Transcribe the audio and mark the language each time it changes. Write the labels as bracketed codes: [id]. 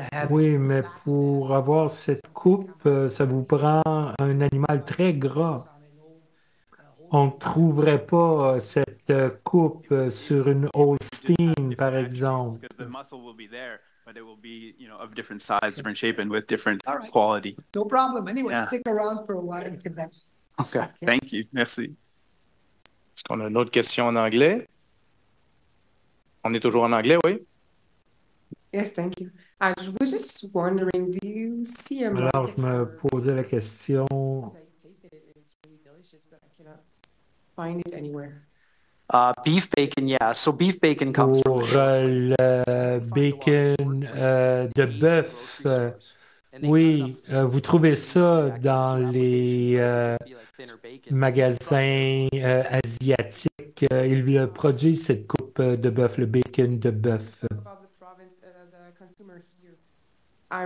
[fr] Oui, mais pour avoir cette coupe, ça vous prend un animal très gras. On ne trouverait pas cette coupe sur une Holstein, par exemple. [en] But it will be, of different size, different shape, and with different All right. quality. No problem. Anyway, Yeah. stick around for a while in Quebec. Okay. Thank you. Merci. [fr] Est-ce qu'on a une autre question en anglais? On est toujours en anglais, oui? [en] Yes, thank you. I was just wondering, do you see a [fr] Alors, je me [en] for- [fr] posais la question [en] I tasted it and it's really delicious, but I cannot find it anywhere. Beef bacon, yeah. So beef bacon comes from [fr] pour le bacon de bœuf. Oui, vous trouvez ça dans les magasins asiatiques. Ils produisent cette coupe de bœuf, le bacon de bœuf. [en] About the province, the consumer here.